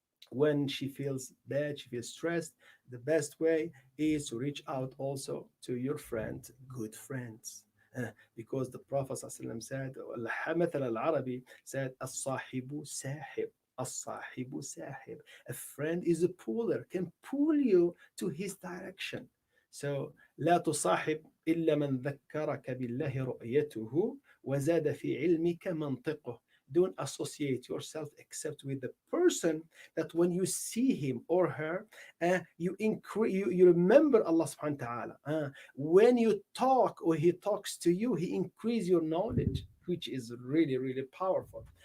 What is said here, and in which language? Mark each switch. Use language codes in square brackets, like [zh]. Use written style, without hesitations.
[en] When she feels bad, she feels stressed, the best way is to reach out also to your friends, good friends. Because the Prophet ﷺ said, [ar] مثل العربي [en] said, [ar] الصاحب ساحب. الصاحب ساحب. [en] A friend is a puller, can pull you to his direction. [ar] So لا تصاحب إلا من ذكرك بالله رؤيته وزاد في علمك منطقه. [en] Don't associate yourself except with the person that when you see him or her, you increase, you remember Allah subhanahu wa ta'ala. When you talk or he talks to you, he increase your knowledge, which is really, really powerful.